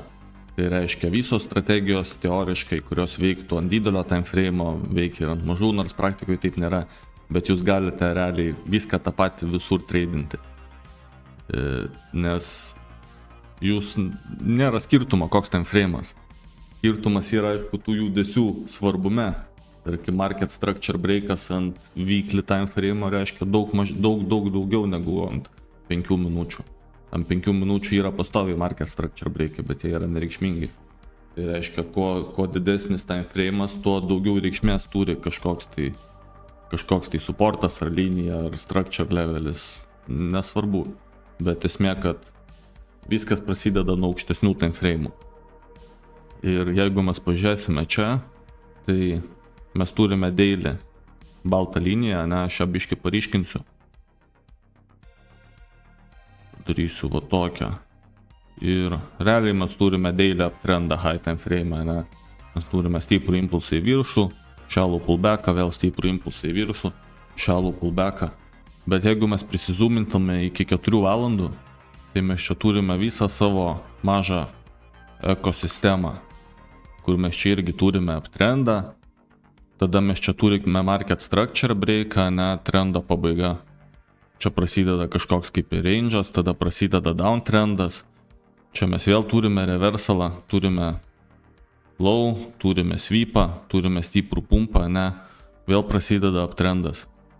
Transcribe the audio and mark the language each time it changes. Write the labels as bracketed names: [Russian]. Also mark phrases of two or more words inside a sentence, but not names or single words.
[Lithuanian] Tai reiškia visos strategijos teoriškai, kurios veiktų ant didelio [English] time frame'o, [Lithuanian] veikia ir ant mažų, nors praktikoje taip nėra, bet jūs galite realiai viską tą patį visur tradinti. Nes jūs nėra skirtumo, koks [English] time frame'as. [Lithuanian] Skirtumas yra, aišku, tų judesių svarbume. Tarkim, [English] market structure breakas [Lithuanian] ant [English] weekly time frame'o [Lithuanian] reiškia daug daugiau negu ant 5 minučių. Ant 5 minučių yra pastoviai [English] market structure breakai, [Lithuanian] bet jie yra nereikšmingi. Tai reiškia, kuo didesnis [English] time frame'as, [Lithuanian] tuo daugiau reikšmės turi kažkoks tai supportas ar linija ar [English] structure levelis. [Lithuanian] Nesvarbu. Bet esmė, kad viskas prasideda nuo aukštesnių [English] time frame'ų. [Lithuanian] Ir jeigu mes pažiūrėsime čia, tai mes turime daily baltą liniją, aš ją biškį paryškinsiu. Darysiu va tokią. Ir realiai mes turime [English] daily uptrendą high time frame, [Lithuanian] mes turime stiprų impulsą į viršų, [English] shallow pullbacką, [Lithuanian] vėl stiprų impulsą į viršų, [English] shallow pullbacką. [Lithuanian] Bet jeigu mes prisizoomintume iki 4 valandų, tai mes čia turime visą savo mažą ekosistemą, kur mes čia irgi turime uptrendą, tada mes čia turime [English] market structure breaką, [Lithuanian] trendo pabaiga. Čia prasideda kažkoks kaip ir range'as, tada prasideda downtrendas. Čia mes vėl turime reversalą, turime low, turime sweepą, turime stiprų pumpą, vėl prasideda uptrendas.